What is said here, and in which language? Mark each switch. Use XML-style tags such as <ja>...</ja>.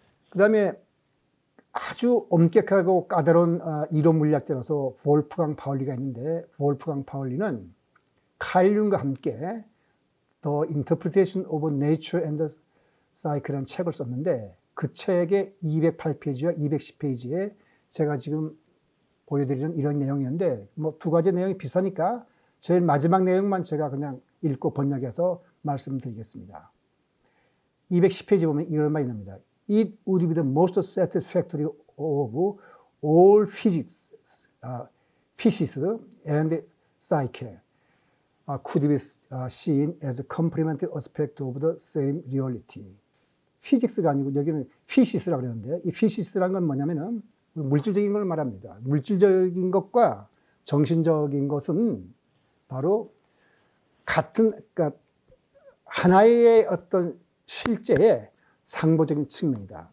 <ko>그 다음에 아주 엄격하고 까다로운 이론 물리학자로서 볼프강 파울리가 있는데 볼프강 파울리는 칼 융과 함께 The Interpretation of Nature and the Psyche라는 책을 썼는데 그 책의 208페이지와 210페이지에 제가 지금 보여드리는 이런 내용이었는데 뭐 두 가지 내용이 비슷하니까 제일 마지막 내용만 제가 그냥 읽고 번역해서 말씀드리겠습니다. 210페이지 보면 이런 말이 납니다.</ko> <en>It would be the most satisfactory of all physics, physics and psyche could be seen as a complementary aspect of the same reality.</en> <ko>피직스가 아니고 여기는 피시스라고 그러는데 이 피시스라는 건 뭐냐면은 물질적인 걸 말합니다. 물질적인 것과 정신적인 것은 바로 같은, 그러니까 하나의 어떤 실제의 상보적인 측면이다.</ko>